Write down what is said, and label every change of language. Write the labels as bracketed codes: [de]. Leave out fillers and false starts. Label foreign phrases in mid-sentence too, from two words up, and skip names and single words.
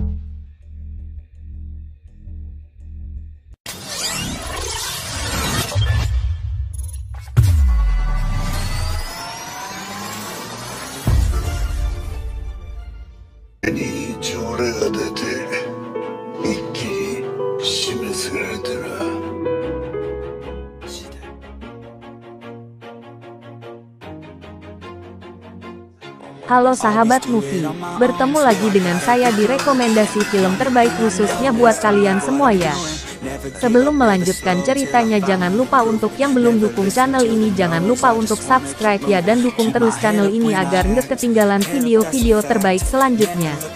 [ja] に条例が出て一気に締め付けられてな。 [id] Halo sahabat movie, bertemu lagi dengan saya di rekomendasi film terbaik khususnya buat kalian semua ya. Sebelum melanjutkan ceritanya jangan lupa untuk yang belum dukung channel ini jangan lupa untuk subscribe ya dan dukung terus channel ini agar nggak ketinggalan video-video terbaik selanjutnya.